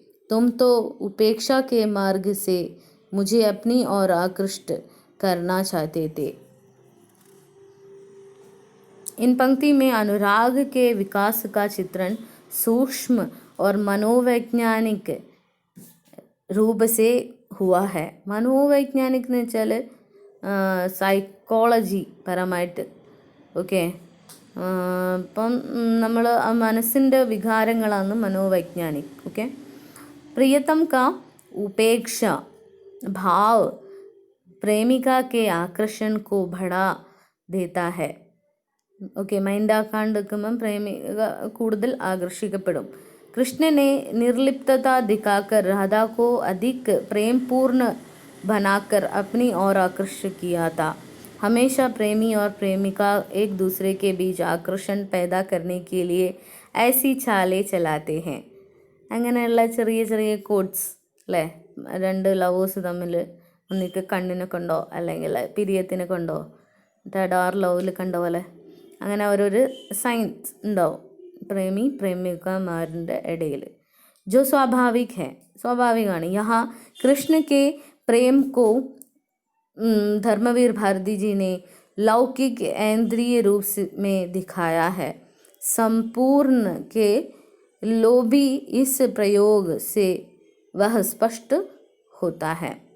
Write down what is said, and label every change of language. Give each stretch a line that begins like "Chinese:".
Hindi: तुम तो उपेक्षा के मार्ग से मुझे अपनी ओर आकृष्ट करना चाहते थे. इन पंक्ति में अनुराग के विकास का चित्रण सूक्ष्म और मनोवैज्ञानिक रूप से हुआ है.
Malayalam: മനോവൈജ്ഞാനിക് എന്ന് വെച്ചാൽ സൈക്കോളജി പരമായിട്ട്. ഓക്കെ, ഇപ്പം നമ്മൾ മനസ്സിൻ്റെ വികാരങ്ങളാണ് മനോവൈജ്ഞാനിക്.
Hindi: ओके, प्रियतम का उपेक्षा भाव प्रेमिका के आकर्षण को बढ़ा देता है.
Malayalam: ഓക്കെ, മൈൻഡാക്കാണ്ടിരിക്കുമ്പം പ്രേമിക കൂടുതൽ ആകർഷിക്കപ്പെടും.
Hindi: കൃഷ്ണനെ निर्लिप्तता दिखाकर राधा को अधिक प्रेमपूर्ण बनाकर अपनी ओर आकर्षित किया था. हमेशा प्रेमी और प्रेमिका एक दूसरे के बीच आकर्षण पैदा करने के लिए ऐसी चालें चलाते हैं.
Malayalam: അങ്ങനെയുള്ള ചെറിയ ചെറിയ കോഡ്സ് അല്ലേ, രണ്ട് ലവേഴ്സ് തമ്മിൽ ഒന്നിക്ക് കണ്ണിനെ കൊണ്ടോ അല്ലെങ്കിൽ പിരിയത്തിനെ കൊണ്ടോ ഡാർ ലവിൽ കണ്ട പോലെ അങ്ങനെ ഓരോരു സൈൻസ് ഉണ്ടാവും പ്രേമി പ്രേമികമാരുടെ ഇടയിൽ.
Hindi: जो स्वाभाविक है, स्वाभाविकाണ്. यहाँ कृष्ण के प्रेम को धर्मवीर भारती जी ने लौकिक इंद्रिय रूप में दिखाया है. संपूर्ण के लोभी इस प्रयोग से वह स्पष्ट होता है.